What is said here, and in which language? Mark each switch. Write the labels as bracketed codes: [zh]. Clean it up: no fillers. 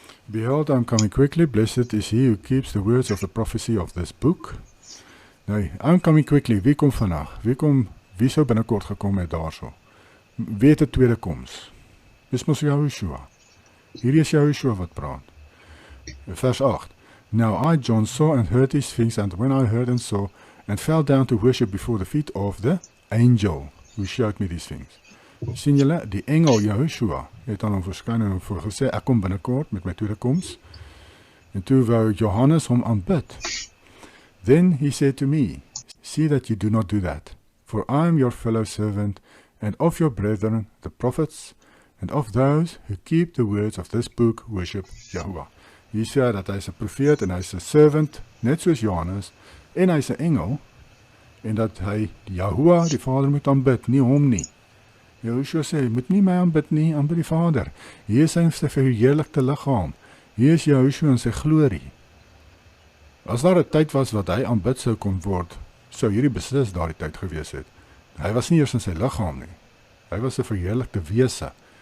[en] Behold, I'm coming quickly, blessed is he who keeps the words of the prophecy of this book. [af] Nou, [en] I'm coming quickly, [af] wie kom vandag? Wie sou binnekort gekom het daarso? Wie het 'n tweede koms? Dis mos Yahushua. Hierdie is Yahushua wat praat. Vers 8. [en] Now I, John, saw and heard these things, and when I heard and saw, and fell down to worship before the feet of the angel who showed me these things. [af] Sien julle, die engel Yahushua het aan hom verskyn en hom gesê, ek kom binnekort met my tweede koms. En toe wou Johannes hom aanbid. [en] Then he said to me, see that you do not do that, for I am your fellow servant, and of your brethren, the prophets, and of those who keep the words of this book, worship Yahuwah. [af] Hier sê dat hy is 'n profeet en hy is 'n servant, net soos Johannes, en hy is 'n engel, en dat hy Yahuwah, die Vader, moet aanbid, nie hom nie. Yahushua sê, moet nie my aanbid nie, aanbid die Vader. Hier is sy verheerlikte liggaam. Hier is Yahushua in sy glorie. As daar 'n tyd was wat hy aanbid sou kon word, sou hierdie beslis daardie tyd gewees het. Hy was nie eers in sy liggaam nie. Hy was 'n verheerlikte wese.